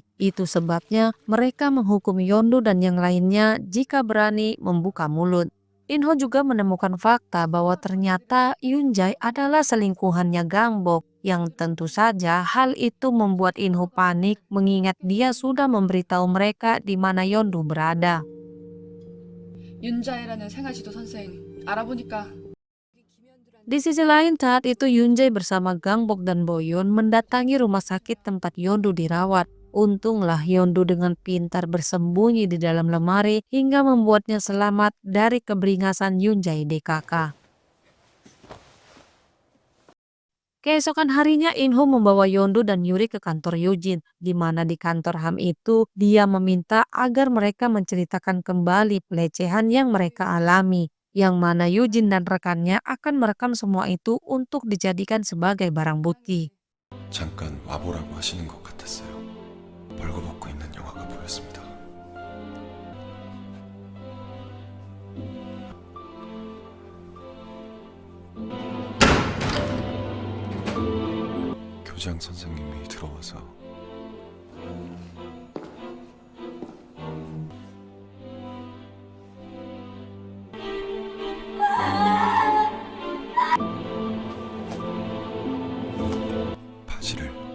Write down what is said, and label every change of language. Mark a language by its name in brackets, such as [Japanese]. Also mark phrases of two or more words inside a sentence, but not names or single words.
[Indonesian] Itu sebabnya mereka menghukum Yondu dan yang lainnya jika berani membuka mulut. Inho juga menemukan fakta bahwa ternyata Yunjai adalah selingkuhannya Gangbok, yang tentu saja hal itu membuat Inho panik mengingat dia sudah memberitahu mereka di mana Yondu berada. [Korean] 윤자애라는 생활지도 선생 알아보니까 [Indonesian] Di sisi lain saat itu Yunjai bersama Gangbok dan Boyun mendatangi rumah sakit tempat Yondu dirawat. Untunglah Yondu dengan pintar bersembunyi di dalam lemari hingga membuatnya selamat dari keberingasan Yunjai DKK. Keesokan harinya Inho membawa Yondu dan Yuri ke kantor Yujin, di mana di kantor HAM itu dia meminta agar mereka menceritakan kembali pelecehan yang mereka alami, yang mana Yujin dan rekannya akan merekam semua itu untuk dijadikan sebagai barang bukti. [Korean] 잠깐 와보라고 하시는 것 같았어요. 벌거벗고 있는 영화가 보였습니다. 교장 선생님이 들어와서 바지를